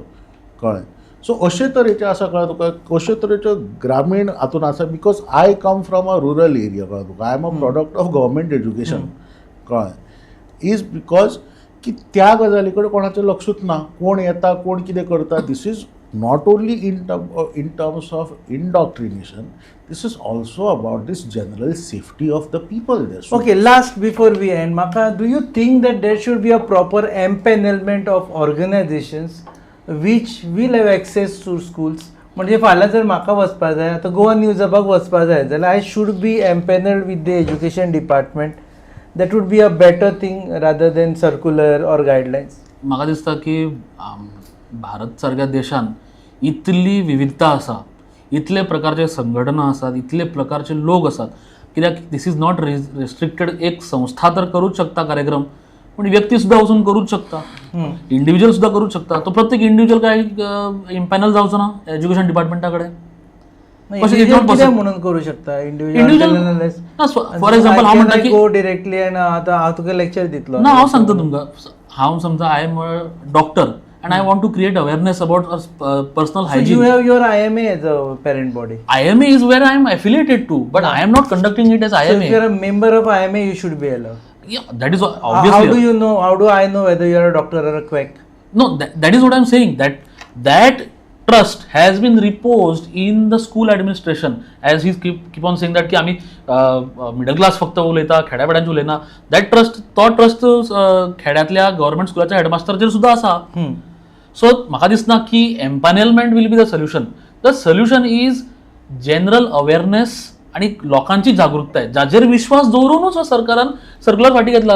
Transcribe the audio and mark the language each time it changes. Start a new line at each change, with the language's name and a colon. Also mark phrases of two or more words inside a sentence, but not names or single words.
Konkani: कळ्ळें? सो अशे तरेचे आसा कळ्ळें तुका, अशे तरेच्यो ग्रामीण हातून आसा.
English: because I come from a rural area.
Konkani: कळ्ळें तुका?
English: I am a product of government education.
Konkani: कळ्ळें?
English: is because
Konkani: की त्या गजाली कडेन कोणाचें लक्षूच ना. कोण येता, कोण कितें करता.
English: This is not only in terms of indoctrination, this is also about this general safety of the people there. So Okay, last before we end, Maka, do you think that there should be a proper empanelment of organizations which will have access to schools.
Konkani: म्हणजे फाल्यां जर म्हाका वचपा जाय, आतां गोवा न्यूज हबाक वचपा जाय जाल्यार
English: I should be empanelled with the education department. That would be a better thing rather than circular or guidelines.
Konkani: म्हाका दिसता की भारत सारक्या देशान इतली विविधता आसा, इतले प्रकारचे संघटना आसात, इतले प्रकारचे लोक आसात, कित्याक
English: this is not restricted.
Konkani: एक संस्था तर करूच शकता कार्यक्रम, पण व्यक्ती सुद्धा वचून करूच शकता, इंडिव्हिज्युअल सुद्धा करूच शकता. तो प्रत्येक इंडिव्हिज्युअल काय इम्पॅनल जावचो ना
English: education department
Konkani: कडेन. कित्याक म्हणून करू शकता इंडिव्हिज्युअल.
English: for example
Konkani: हांव म्हणटा की
English: go directly
Konkani: आनी आतां हांव तुका लेक्चर दितलो. ना, हांव सांगता तुमकां, हांव समजा
English: I am a doctor and I want to create awareness about personal So hygiene. you have your IMA as a parent body. IMA is where I am affiliated to, but I am not conducting it as So IMA. if you are a member of IMA, you should be allowed. Yeah, that is obviously. How do you know? How do I know whether you are a doctor or a quack? No, that is what I am saying. That trust has been reposed in the school administration, as he keep on saying that
Konkani: की आम्ही मिडल क्लास फक्त उलयता, खेड्यापाड्यांचे उलयना.
English: That trust
Konkani: खेड्यातल्या गव्हर्मेंट स्कुलाच्या हेडमास्टराचेर सुद्धा आसा. सो म्हाका दिसना की
English: empanelment will be the solution. The solution is general awareness
Konkani: आणि लोकांची जागृकताय, जाचेर विश्वास दवरूनच सरकारान सर्क्युलर फाटी घेतला.